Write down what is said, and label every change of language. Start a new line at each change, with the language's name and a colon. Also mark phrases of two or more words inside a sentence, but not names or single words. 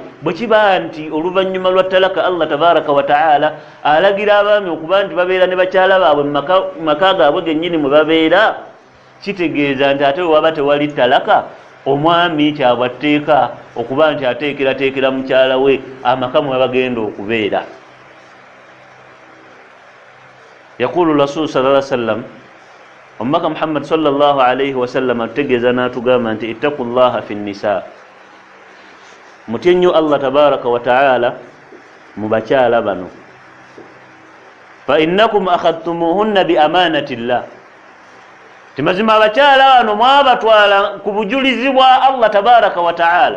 Ganda: bwe kiba nti oluvannyuma lwa talaka
Arabic: الله تبارك وتعالى
Ganda: alagira abaami okuba nti babeera ne bakyala baabwe mu maka gaabwe gennyini mwe babeera, kitegeeza nti ate waba tewali talaka, omwami kyabwa tteeka okuba nti ateekerateekera mukyala we amaka mwe bagenda okubeera.
Arabic: يقول رسول صلى الله عليه وسلم,
Ganda: omubaka Muhammad
Arabic: صلى الله عليه وسلم
Ganda: atutegeeza n'atugamba nti
Arabic: اتقوا الله في النساء, mutyenyo الله تبارك وتعالى
Ganda: mubakyala bano
Arabic: فإنكم أخذتموهن بأمان الله
Ganda: timazima abakyala bano mwabatwala ku bujulizi bwa
Arabic: الله تبارك وتعالى.